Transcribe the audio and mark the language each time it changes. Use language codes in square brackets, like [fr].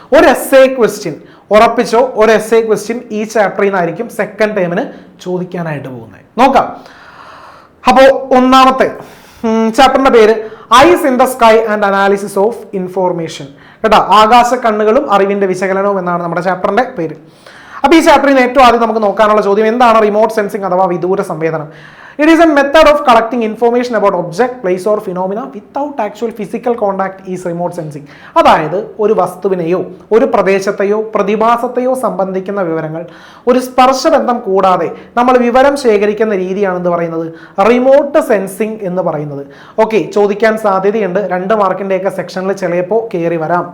[ml] ഒരു essay question ഉറപ്പിച്ചോ, ഒരു essay question ഈ ചാപ്റ്ററിൽ നിന്നായിരിക്കും സെക്കൻഡ് ടൈമിന് ചോദിക്കാനായിട്ട് പോകുന്നത്. നോക്കാം. അപ്പോൾ ഒന്നാമത്തെ ചാപ്റ്ററിന്റെ പേര് ice in the sky and analysis of information. കേട്ടോ, ആകാശ കണ്ണുകളും അറിവിന്റെ വിശകലനവും എന്നാണ് നമ്മുടെ ചാപ്റ്ററിന്റെ പേര്. അപ്പോൾ ഈ ചാപ്റ്ററിൽ നിന്ന് ഏറ്റവും ആദ്യം നമുക്ക് നോക്കാനുള്ള ചോദ്യം എന്താണ് റിമോട്ട് സെൻസിങ് അഥവാ വിദൂര സംവേദനം. [en] It is a method of collecting information about object, place or phenomena without actual physical contact is remote sensing. [ml] അതായത് ഒരു വസ്തുവിനെയോ ഒരു പ്രദേശത്തെയോ പ്രതിഭാസത്തെയോ സംബന്ധിക്കുന്ന വിവരങ്ങൾ ഒരു സ്പർശബന്ധം കൂടാതെ നമ്മൾ വിവരം ശേഖരിക്കുന്ന രീതിയാണ് എന്ന് പറയുന്നത് റിമോട്ട് സെൻസിങ് എന്ന് പറയുന്നത്. ഓക്കെ, ചോദിക്കാൻ സാധ്യതയുണ്ട്. 2 മാർക്കിൻ്റെയൊക്കെ സെക്ഷനിൽ ചിലപ്പോൾ കയറി വരാം.